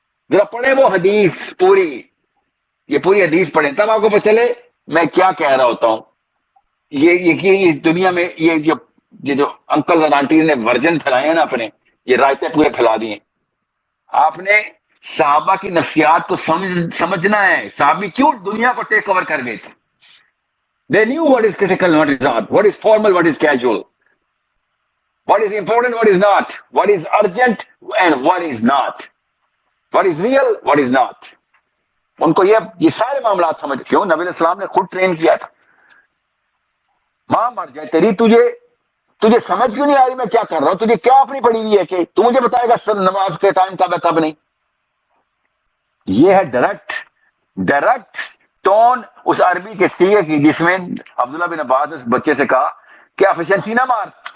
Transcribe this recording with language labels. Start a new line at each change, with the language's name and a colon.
Urdu: ذرا پڑھے وہ حدیث پوری، یہ پوری حدیث پڑھیں تب آپ کو پتہ چلے میں کیا کہہ رہا ہوتا ہوں. یہ دنیا میں یہ جو انکل اور آنٹیز نے ورژن پھیلائے ہیں نا اپنے، یہ رائتے پورے پھیلا دیے. آپ نے صحابہ کی نفسیات کو سمجھنا ہے. صحابی کیوں دنیا کو ٹیک اوور کر گئے تھے؟
English: They knew what is critical, what is not, what is formal, what is casual, what is important, what is not, what is urgent and what is not, what is real, what is not.
Urdu: ان کو یہ سارے معاملات سمجھ. کیوں؟ نبی علیہ السلام نے خود ٹرین کیا تھا. ماں مر جائے تیری، تجھے سمجھ کیوں نہیں آ رہی میں کیا کر رہا ہوں؟ تجھے کیا اپنی پڑی ہوئی ہے کہ تو مجھے بتائے گا سر نماز کے ٹائم کب ہے کب نہیں؟ یہ ہے ڈائریکٹ ٹون اس عربی کے سیغے کی جس میں عبداللہ بن عباس نے اس بچے سے کہا کہ ایفیشنسی نہ مار.